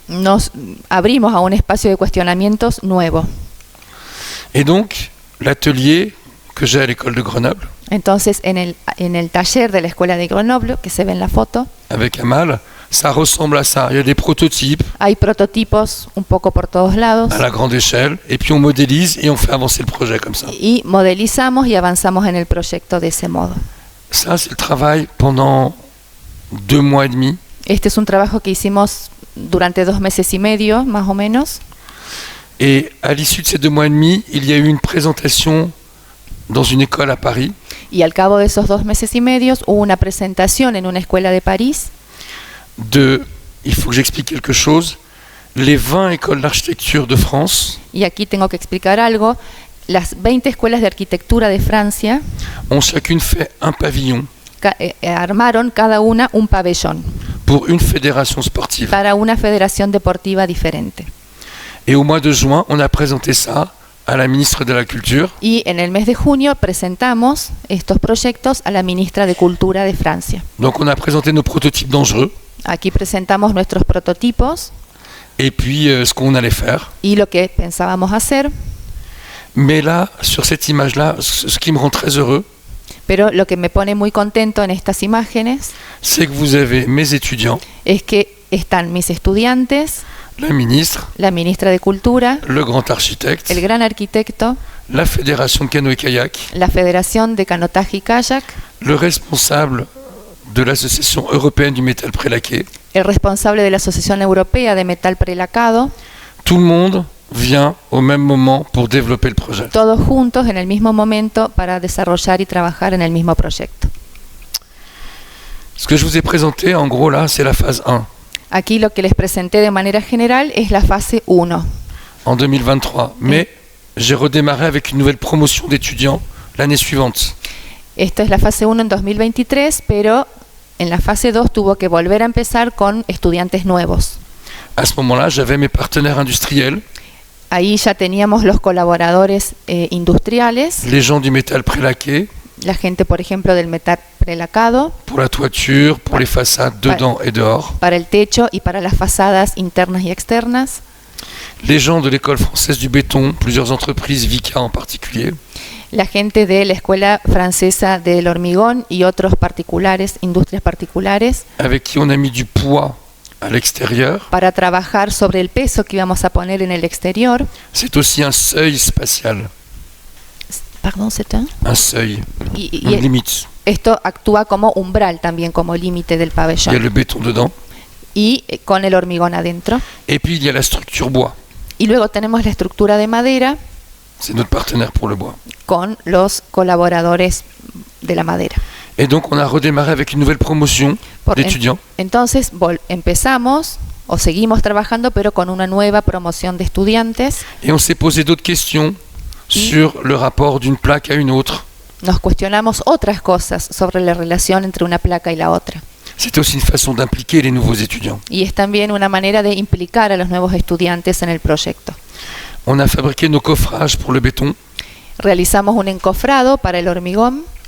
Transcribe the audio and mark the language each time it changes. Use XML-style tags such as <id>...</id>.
<es>nos abrimos a un espacio de cuestionamientos nuevo.</es> <fr>Et donc, l'atelier que j'ai à l'école de Grenoble,</fr> <es>Entonces, en el taller de la escuela de Grenoble, que se ve en la foto,</es> <fr>avec Amal, ça ressemble à ça. Il y a des prototypes</fr> <es>hay prototipos un poco por todos lados</es> <fr>à la grande échelle, et puis on modélise et on fait avancer le projet comme ça.</fr> <es>y modelizamos y avanzamos en el proyecto de ese modo.</es> <fr>Ça, c'est le travail pendant 2 mois et demi.</fr> <es>Este es un trabajo que hicimos durante 2 meses y medio, más o menos.</es> <fr>Et à l'issue de ces 2 mois et demi, il y a eu une présentation dans une école à Paris</fr> <es>Y al cabo de esos 2 meses y medio hubo una presentación en una escuela de París</es> <fr>de, il faut que j'explique quelque chose, les 20 écoles d'architecture de France</fr> <es>y aquí tengo que explicar algo. Las 20 escuelas de arquitectura de Francia</es> <fr>ont chacune fait un pavillon</fr> <es>armaron cada una un pabellón</es> <fr>pour une fédération sportive.</fr> <es>para una federación deportiva diferente.</es> <fr>Et au mois de juin, on a présenté ça à la ministre de la Culture.</fr> <es>Y en el mes de junio presentamos estos proyectos a la ministra de Cultura de Francia.</es> <fr>Donc on a présenté nos prototypes dangereux</fr> <es>Aquí presentamos nuestros prototipos</es> <fr>et puis ce qu'on allait faire.</fr> <es>y lo que pensábamos hacer.</es> <fr>Mais là, sur cette image-là, ce qui me rend très heureux,</fr> <es>Pero lo que me pone muy contento en estas imágenes</es> <fr>c'est que vous avez mes étudiants,</fr> <es>es que están mis estudiantes,</es> <fr>la ministre,</fr> <es>la ministra de Cultura,</es> <fr>le grand architecte,</fr> <es>el gran arquitecto,</es> <fr>la fédération de canoë kayak,</fr> <es>la Federación de Canotaje y Kayak,</es> <fr>le responsable de l'association européenne du métal prélaqué.</fr> <es>el responsable de la Asociación Europea de Metal Prelacado,</es> <fr>Tout le monde vient au même moment pour développer le projet.</fr> <es>todos juntos en el mismo momento para desarrollar y trabajar en el mismo proyecto.</es> <fr>Ce que je vous ai présenté, en gros, là, c'est la phase 1,</fr> <es>Aquí lo que les presenté de manera general es la fase 1.</es> <fr>en 2023. Mais j'ai redémarré avec une nouvelle promotion d'étudiants l'année suivante.</fr> <es>Esta es la fase 1 en 2023, pero en la fase 2 tuvo que volver a empezar con estudiantes nuevos.</es> <fr>À ce moment-là, j'avais mes partenaires industriels,</fr> <es>Ahí ya teníamos los colaboradores industriales,</es> <fr>les gens du métal prélaqué,</fr> <es>la gente, por ejemplo, del metal prelacado,</es> <fr>pour la toiture, pour les façades dedans et dehors,</fr> <es>para el techo y para las façadas internas y externas,</es> <fr>les gens de l'école française du béton, plusieurs entreprises, Vica en particulier,</fr> <es>la gente de la Escuela Francesa del Hormigón y otros particulares, industrias particulares,</es> <fr>avec qui on a mis du poids à l'extérieur.</fr> <es>para trabajar sobre el peso que íbamos a poner en el exterior.</es> <fr>C'est aussi un seuil spatial, Pardon, c'est un seuil,</fr> <es>y</es> <fr>une limite.</fr> <es>esto actúa como umbral también, como límite del</es> <fr>Il y a</fr> <es>pabellón.</es> <fr>le béton dedans.</fr> <es>Y con el hormigón adentro.</es> <fr>Et puis il y a la structure bois.</fr> <es>Y luego tenemos la estructura de madera</es> <fr>C'est notre partenaire pour le bois.</fr> <es>con los colaboradores de la madera.</es> <fr>Et donc on a redémarré avec une nouvelle promotion d'étudiants.</fr> <es>Entonces empezamos o seguimos trabajando, pero con una nueva promoción de estudiantes.</es> <fr>Et on s'est posé d'autres questions sur le rapport d'une plaque à une autre.</fr> <es>Nos cuestionamos otras cosas sobre la relación entre una placa y la otra.</es> <fr>C'était aussi une façon d'impliquer les nouveaux étudiants.</fr> <es>Y es también una manera de implicar a los nuevos estudiantes en el proyecto.</es> <fr>On a fabriqué nos coffrages pour le béton.</fr> <es>Realizamos un encofrado para el hormigón,</es>